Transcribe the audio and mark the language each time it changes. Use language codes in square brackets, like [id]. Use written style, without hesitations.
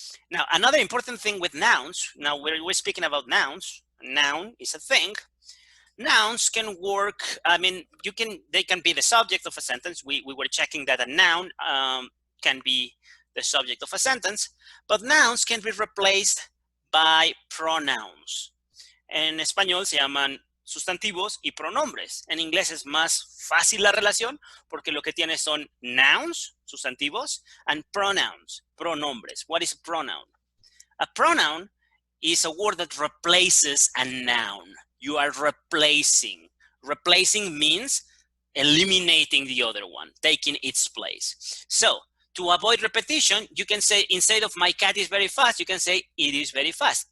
[en] Now, another important thing with nouns, now we're speaking about nouns. Noun is a thing. Nouns can work, I mean, they can be the subject of a sentence. We were checking that a noun can be the subject of a sentence, but nouns can be replaced by pronouns. [es] En español se llaman sustantivos y pronombres. En inglés es más fácil la relación porque lo que tiene son nouns, sustantivos, and pronouns, pronombres. [en] What is a pronoun? A pronoun is a word that replaces a noun. You are replacing. Replacing means eliminating the other one, taking its place. So, to avoid repetition, you can say, instead of my cat is very fast, you can say it is very fast.